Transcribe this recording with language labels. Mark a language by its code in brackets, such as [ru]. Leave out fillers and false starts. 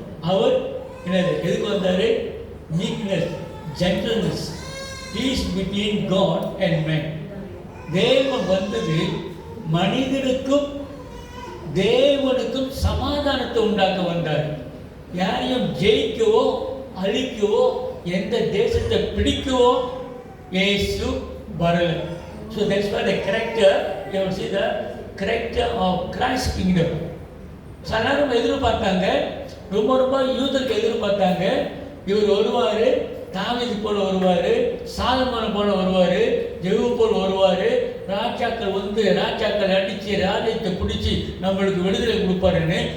[ta] அவர் என்னது எதுக்கு வந்தாரு? [en] Meekness, gentleness, peace between God and man. [ta] தேவன் வந்தது மனிதனுக்கும் தேவனுக்கும் சமாதானத்தை உண்டாக்க வந்தார். யாரையும் ஜெயிக்கவோ அழிக்கவோ எந்த தேசத்தை பிடிக்கவோ இயேசு வரல. [en] So that's why the character, you will see the character of Christ kingdom. [ta] எல்லாரும் எதிர்பார்த்தாங்க, ரொம்ப யூதருக்கு எதிர்பார்த்தாங்க, இவர் வருவார், தாவீது போல வருவார், சாலமோனை போல வருவார், ஜெகு போல வருவார், ராஜாக்கள் வந்து ராஜாக்கள் அடித்து ராஜ்யத்தை பிடிச்சி நம்மளுக்கு விடுதலை கொடுப்பாருன்னு.